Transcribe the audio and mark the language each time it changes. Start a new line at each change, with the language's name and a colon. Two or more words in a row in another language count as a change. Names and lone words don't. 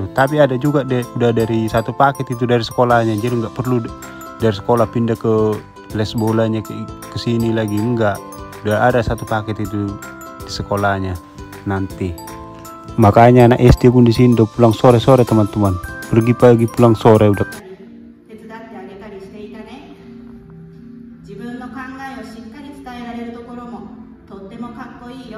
Indonesian: Tapi ada juga udah dari satu paket itu dari sekolahnya, jadi nggak perlu dari sekolah pindah ke les bolanya ke sini lagi, enggak. Udah ada satu paket itu di sekolahnya nanti. Makanya anak SD pun di sini udah pulang sore-sore teman-teman, pergi pagi pulang sore udah.
Japanese: 自分の考えをしっかり伝えられるところもとってもかっこいいよ。